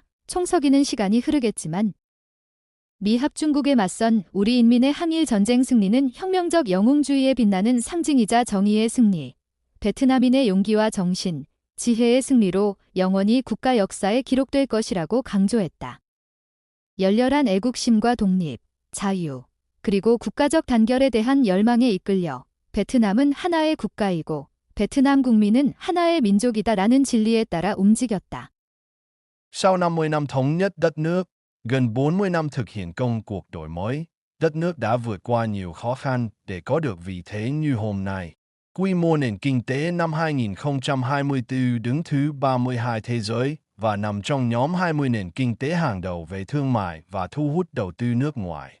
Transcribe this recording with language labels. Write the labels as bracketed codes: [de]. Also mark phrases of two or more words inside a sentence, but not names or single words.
[ko] 총서기는 시간이 흐르겠지만 미합 중국에 맞선 우리 인민의 항일 전쟁 승리는 혁명적 영웅주의에 빛나는 상징이자 정의의 승리, 베트남인의 용기와 정신, 지혜의 승리로 영원히 국가 역사에 기록될 것이라고 강조했다. 열렬한 애국심과 독립, 자유, 그리고 국가적 단결에 대한 열망에 이끌려 베트남은 하나의 국가이고 베트남 국민은 하나의 민족이다라는 진리에 따라 움직였다. [vi] Sau 50 năm thống nhất đất nước, gần 40 năm thực hiện công cuộc đổi mới, đất nước đã vượt qua nhiều khó khăn để có được vị thế như hôm nay. Quy mô nền kinh tế năm 2024 đứng thứ 32 thế giới và nằm trong nhóm 20 nền kinh tế hàng đầu về thương mại và thu hút đầu tư nước ngoài.